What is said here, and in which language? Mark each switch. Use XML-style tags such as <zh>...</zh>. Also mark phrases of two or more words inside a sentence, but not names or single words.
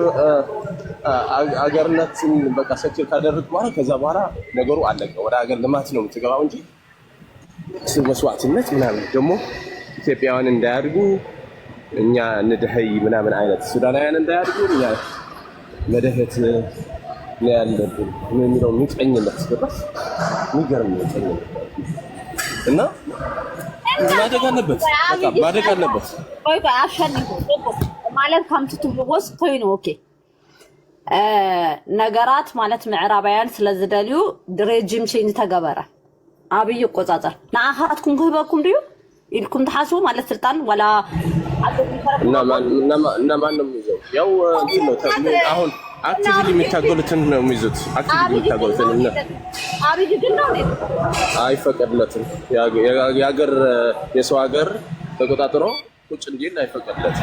<am>አገርነትን በቃ ሰኪር ካደረግ በኋላ ከዛ በኋላ ነገሩ አለቀ ወደ አገር ልማት ነው የምትገባው እንጂ መስዋዕትነት ምናምን ደግሞ ኢትዮጵያውያን እንዳያድጉ እኛ እንደህይ ምናምን አይነት ሱዳናውያን እንዳያድጉ እኛ መደህት ነው ያለብን የሚለው ምንጭኝነት ገባሽ የሚገርም ምንጭኝነት እና ማደግ አለበት</am> <ti>ቆይ አሸንፎ ማለት ከምትቱ ወስ ኮይኑ ኦኬ ነገራት ማለት ምዕራባውያን ስለዝደልዩ</ti> <en>regime change</en> <ti>ተገበረ አብይ ቆጻጻር ናአኻትኩም ክህበኩም ድዩ ኢልኩም ተሓስቡ ማለት ስልጣን ወላ</ti> <am>እና ማን ነው የሚይዘው ያው እንትን ነው አሁን አክቲቪሊ የሚታገሉትን ነው የሚይዙት አክቲቪሊ የሚታገሉትን እና አብይ ግን ነው አይፈቀድለትም የሀገር የሰው ሀገር ተቆጣጥሮ ቁጭ እንዲል አይፈቀድለትም</am>